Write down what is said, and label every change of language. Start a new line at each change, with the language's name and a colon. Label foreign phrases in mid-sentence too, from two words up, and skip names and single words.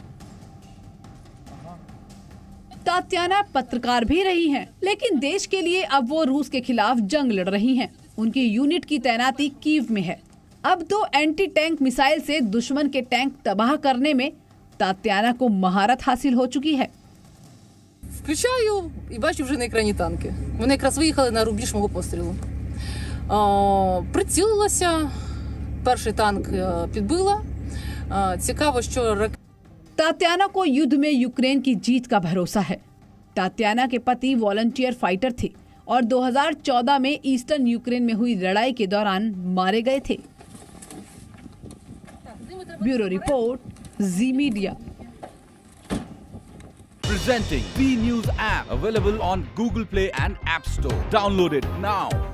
Hindi: तात्याना पत्रकार भी रही हैं, लेकिन देश के लिए अब वो रूस के खिलाफ जंग लड़ रही हैं। उनकी यूनिट की तैनाती कीव में है। अब तो एंटी टैंक मिसाइल से दुश्मन के टैंक तबाह करने में तात्याना को महारत हासिल हो चुकी है।
Ukrainian: Включаю і бачу вже на екрані танки. Вони якраз виїхали на рубіж мого пострілу. Прицілилася, перший танк підбила. Цікаво, що
Hindi: तात्याना को युद्ध में यूक्रेन की जीत का भरोसा है। तात्याना के पति वॉलंटियर फाइटर थे और 2014 में ईस्टर्न यूक्रेन में हुई लड़ाई के दौरान मारे गए थे।
English: Bureau report, Zee Media. Presenting B News app, available on Google Play and App Store. Download it now.